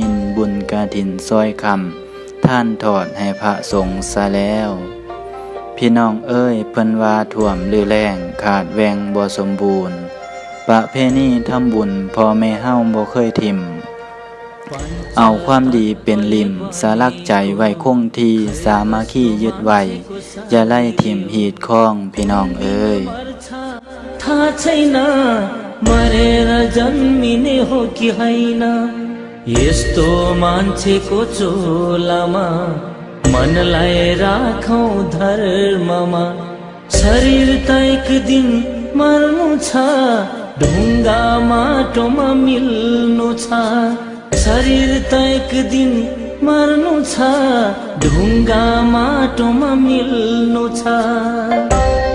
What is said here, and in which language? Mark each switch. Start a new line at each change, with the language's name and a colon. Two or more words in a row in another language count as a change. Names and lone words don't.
Northeastern Thai: นบุญกฐินซอยคำท่านทอดให้พระสงฆ์ซะแล้วพี่น้องเอ้ยเพิ่นว่าท่วมหรือแล้งขาดแวงบ่สมบูรณ์ประเพณีทำบุญพ่อแม่เฮาบ่เคยทิ่มเอาความดีเป็นลิ่มสาลักใจไว้คงที่สามัคคียึดไว้อย่าไล่ทิ่มหีดข้องพี่น้องเอ้ย
Nepali: था छैन मरेर जन्मिने हो कि होइन यस्तो मान्छेको चोलामा मनलाई राखौं धर्ममा शरीर त एक दिन मर्नु छ ढुङ्गा माटोमा मिल्नु छ शरीर त एक दिन मर्नु छ ढुङ्गा माटोमा मिल्नु छ